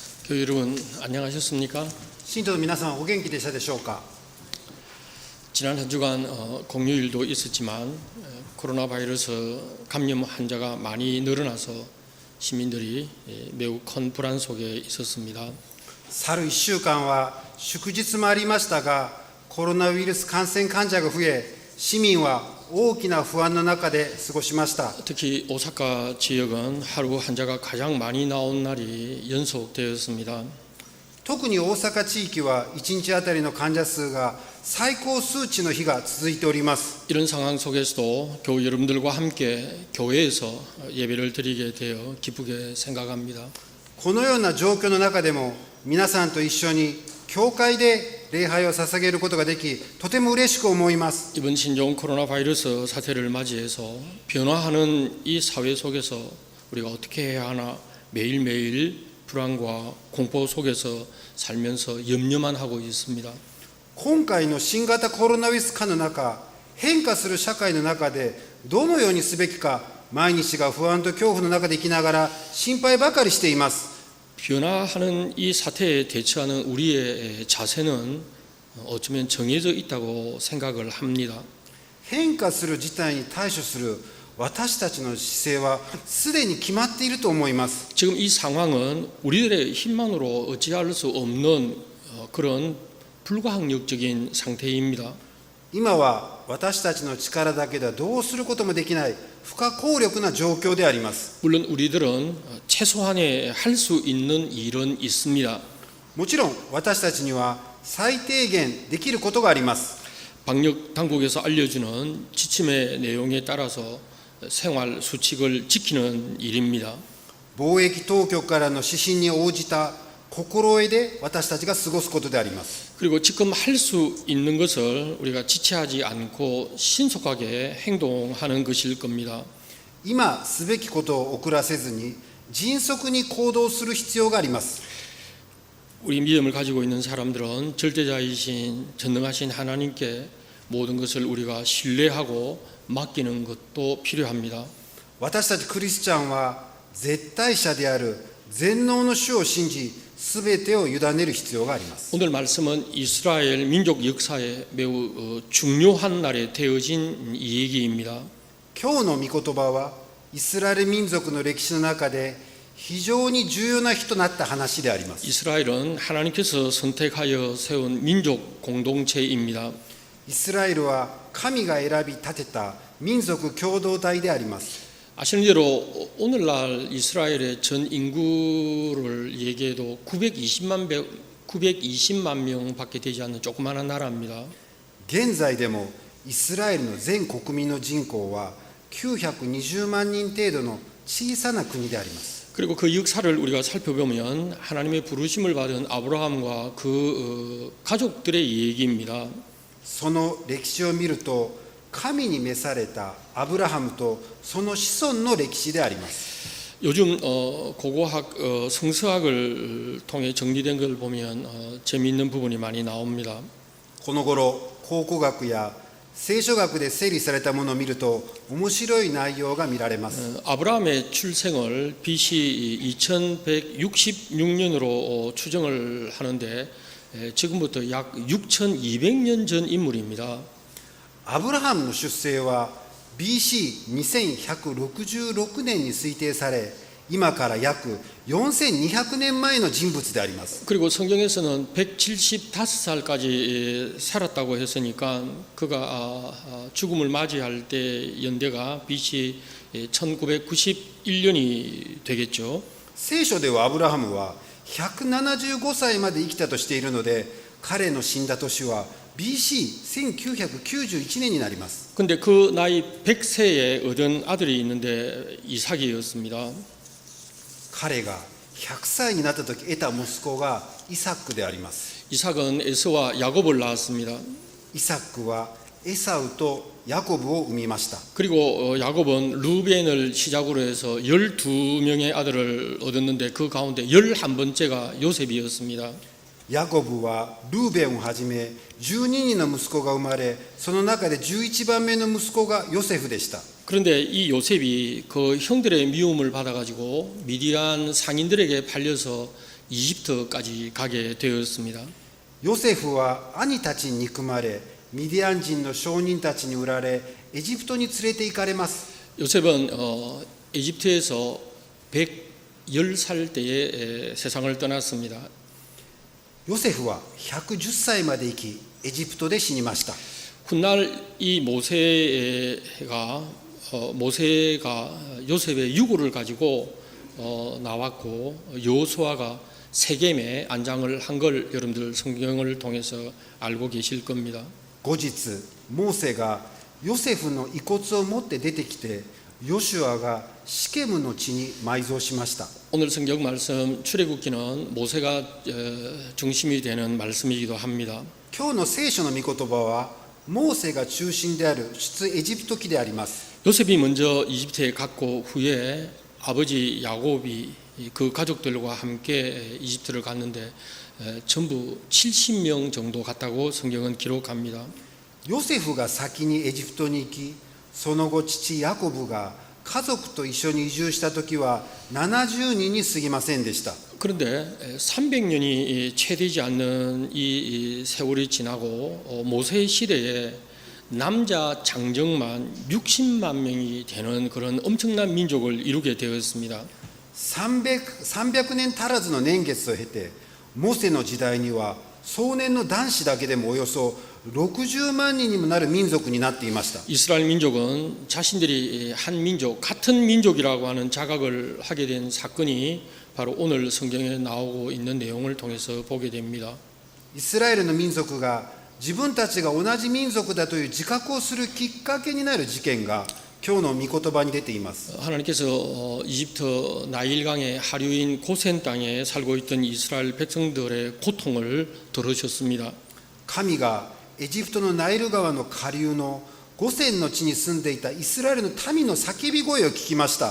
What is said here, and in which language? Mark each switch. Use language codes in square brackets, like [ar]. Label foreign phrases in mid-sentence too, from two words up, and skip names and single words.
[ko] 교회 여러분 안녕하셨습니까? [ja] 信徒の皆さんお元気でしたでしょうか。 [ko] 지난 한 주간 공휴일도 있었지만 코로나 바이러스 감염 환자가 많이 늘어나서 시민들이 매우 큰 불안 속에 있었습니다. [ja] 去る1週間は祝日もありましたが、コロナウイルス感染患者が増え、市民は大きな不安の中で過ごしました。 [ko] 특히 오사카 지역은 하루 환자가 가장 많이 나온 날이 연속되었습니다. [ja] 特に大阪地域は1日あたりの患者数が最高数値の日が続いております。 [ko] 이런 상황 속에서도 교회 여러분들과 함께 교회에서 예배를 드리게 되어 기쁘게 생각합니다. [ja] このような状況の中でも皆さんと一緒に教会で礼拝を捧げることができ、とても嬉しく思います。 [ko] 이번 신종 코로나 바이러스 사태를 맞이해서 변화하는 이 사회 속에서 우리가 어떻게 해야 하나 매일매일 불안과 공포 속에서 살면서 염려만 하고 있습니다. [ja] 今回の新型コロナウイルス禍の中、変化する社会の中でどのようにすべきか、毎日が不安と恐怖の中で生きながら心配ばかりしています。 [ko] 변화하는 이 사태에 대처하는 우리의 자세는 어쩌면 정해져 있다고 생각을 합니다. [ja] 変化する事態に対処する私たちの姿勢はすでに決まっていると思います。 [ko] 지금 이 상황은 우리들의 힘만으로 어찌할 수 없는 그런 불가항력적인 상태입니다. [ja] 今は私たちの力だけではどうすることもできない不可抗力な状況であります。 [ko] 물론 우리들은 최소한의 할 수 있는 일은 있습니다. [ja] もちろん私たちには最低限できることがあります。 [ko] 방역 당국에서 알려주는 지침의 내용에 따라서 생활 수칙을 지키는 일입니다. [ja] 防疫当局からの指針に応じた心得で私たちが過ごすことであります。 [ko] 그리고 지금 할 수 있는 것을 우리가 지체하지 않고 신속하게 행동하는 것일 겁니다. [ja] 今すべきことを遅らせずに迅速に行動する必要があります。 [ko] 우리 믿음을 가지고 있는 사람들은 절대자이신 전능하신 하나님께 모든 것을 우리가 신뢰하고 맡기는 것도 필요합니다. [ja] 私たちクリスチャンは絶対者である全能の主を信じ、すべてを委ねる必要があります。 [ko] 오늘 말씀은 이스라엘 민족 역사에 매우 중요한 날에 되어진 이 얘기입니다. [ja] 今日の御言葉はイスラエル民族の歴史の中で非常に重要な日となった話であります。 [ko] 이스라엘은 하나님께서 선택하여 세운 민족 공동체입니다. [ja] イスラエルは神が選び立てた民族共同体であります。 [ko] 아시는 대로 오늘날 이스라엘의 전 인구를 얘기해도 920만 명밖에 되지 않는 조그마한 나라입니다. [ja] 現在でもイスラエルの全国民の人口は920万人程度の小さな国であります。 [ko] 그리고 그 역사를 우리가 살펴보면 하나님의 부르심을 받은 아브라함과 그 가족들의 얘기입니다. [ja] その歴史を見ると神に召されたアブラハムとその子孫の歴史であります。 [ko] 요즘 고고학 성서학을 통해 정리된 걸 보면 재미있는 부분이 많이 나옵니다. [ja] この頃考古学や聖書学で整理されたものを見ると面白い内容が見られます。 [ko] 아브라함의 출생을 BC 2166년으로 추정을 하는데 지금부터 약 6200년 전 인물입니다. [ja] アブラハムの出生は BC2166 年に推定され、今から約4200年前の人物であります。 [ko] 그리고 성경에서는 175살까지 살았다고 했으니까 그가 죽음을 맞이할 때 연대가 BC 1991년이 되겠죠. [ja] 聖書ではアブラハムは175歳まで生きたとしているので、彼の死んだ年は BC1991 年になります。 [ko] 근데 그 나이 100세에 얻은 아들이 있는데 이삭이었습니다. [ja] 彼が100歳になった時得た息子がイサックであります。 [ko] 이삭은 에서와 야곱을 낳았습니다. [ja] イサックはエサウとヤコブを産みました。 [ko] 그리고 야곱은 루벤을 시작으로 해서 12명의 아들을 얻었는데 그 가운데 11번째가 요셉이었습니다. [ja] ヤコブはルーベンをはじめ12人の息子が生まれ、その中で11番目の息子がヨセフでした。 [ko] 그런데 이 요셉이 그 형들의 미움을 받아가지고 미디안 상인들에게 팔려서 이집트까지 가게 되었습니다. [ja] ヨセフは兄たちに憎まれ、ミディアン人の商人たちに売られ、エジプトに連れて行かれます。 [ko] 요셉은 이집트에서 110살 때에 세상을 떠났습니다. [ja] ヨセフは110歳まで生き、エジプトで死にました。 [ko] 훗날 이 모세가 요셉의 유고를 가지고 나왔고 여호수아가 세겜에 안장을 한 걸 여러분들 성경을 통해서 알고 계실 겁니다. [ja] 後日、モーセがヨセフの遺骨を持って出てきて、ヨシュアがシケムの地に埋蔵しました。 [ko] 오늘 성경 말씀 출애굽기는 모세가 중심이 되는 말씀이기도 합니다. [ja] 今日の聖書の御言葉は、モーセが中心である出エジプト記であります。 [ko] 요셉이 먼저 이집트에 갔고 후에 아버지 야곱이 그 가족들과 함께 이집트를 갔는데 전부 70명 정도 갔다고 성경은 기록합니다. [ja] ヨセフが先にエジプトに行き、その後父ヤコブが家族と一緒に移住した時は70人に過ぎませんでした。 [ko] 그런데 300년이 채 되지 않는 이 세월이 지나고 모세 시대에 남자 장정만 60만 명이 되는 그런 엄청난 민족을 이루게 되었습니다. [ja] 300 年足らずの年月を経て、モセの時代には壮年の男子だけでもおよそ60万人にもなる民族になっていました。 [ko] 이스라엘 민족은 자신들이 한 민족, 같은 민족이라고 하는 자각을 하게 된 사건이 바로 오늘 성경에 나오고 있는 내용을 통해서 보게 됩니다. [ja] イスラエルの民族が自分たちが同じ民族だという自覚をするきっかけになる事件が今日の御言葉に出ています。 [ko] 하나님께서 이집트 나일강의 하류인 고센 땅에 살고 있던 이스라엘 백성들의 고통을 들으셨습니다. [ja] 神がエジプトのナイル川の下流のゴセンの地に住んでいたイスラエルの民の叫び声を聞きました。